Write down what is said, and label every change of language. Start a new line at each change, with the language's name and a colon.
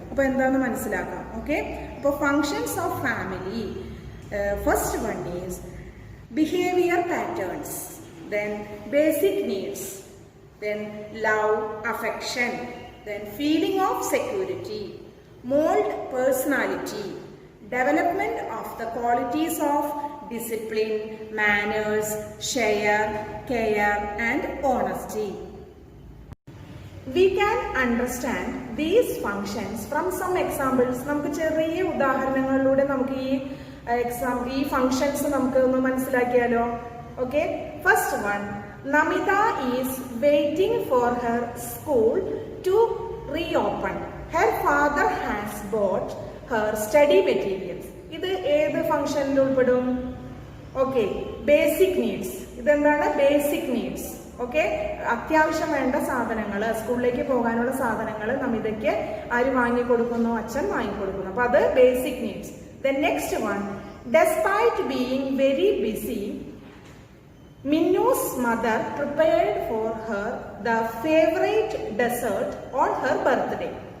Malayalam: അപ്പോൾ എന്താണെന്ന് മനസ്സിലാക്കാം.
English: Okay, അപ്പോൾ functions of family, first one is behaviour patterns, then basic needs, then love, affection, then feeling of security, mould personality, development of the qualities of discipline, manners, share, care and honesty. We can understand these functions from some examples.
Malayalam: നമുക്ക് ചെറിയ ഉദാഹരണങ്ങളിലൂടെ നമുക്ക് ഈ functions നമുക്ക് ഒന്ന് മനസ്സിലാക്കിയാലോ.
English: Okay, first one, Namita is waiting for her school to reopen. Her father has bought her study materials.
Malayalam: ഇത് ഏത് ഫംഗ്ഷനിൽ ഉൾപ്പെടും? Okay, basic needs. ഇതെന്താണ്? Basic needs. ഓക്കെ, അത്യാവശ്യം വേണ്ട സാധനങ്ങൾ, സ്കൂളിലേക്ക് പോകാനുള്ള സാധനങ്ങൾ നമിതയ്ക്ക് ആര് വാങ്ങിക്കൊടുക്കുന്നു? അച്ഛൻ വാങ്ങിക്കൊടുക്കുന്നു. അപ്പൊ അത് basic needs.
English: Then next one, despite being very busy, Minnu's mother prepared for her the favorite dessert on her birthday.